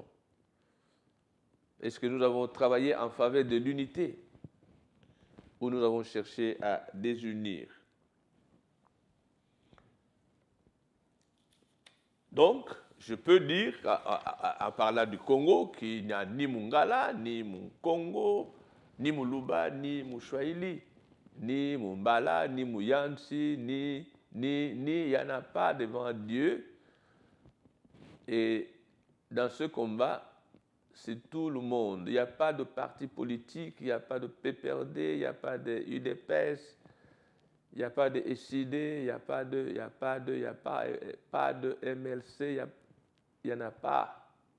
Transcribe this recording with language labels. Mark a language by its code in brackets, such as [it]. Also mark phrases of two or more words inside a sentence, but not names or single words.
[fr] Est-ce que nous avons travaillé en faveur de l'unité ou nous avons cherché à désunir? Donc, je peux dire, en parlant du Congo, qu'il n'y a ni Mungala, ni Mukongo, ni Muluba, ni Mouchouaïli, ni Mumbala, ni Muyansi, il n'y en a pas devant Dieu. Et dans ce combat, c'est tout le monde. Il n'y a pas de parti politique, il n'y a pas de PPRD, il n'y a pas de UDPS, il n'y a pas de SID, il n'y a pas de MLC, il n'y en a pas.